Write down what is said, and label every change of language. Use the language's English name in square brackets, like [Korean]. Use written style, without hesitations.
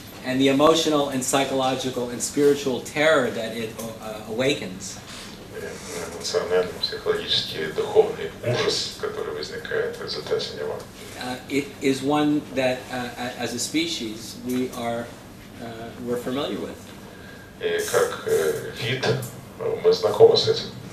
[English] and the emotional and psychological and spiritual terror that it awakens, [Russian] Эмоциональный, психологический, духовный ужас, который возникает в результате него. [English] it is one that, as a species, we're familiar with. [Russian] И как вид мы знакомы с этим.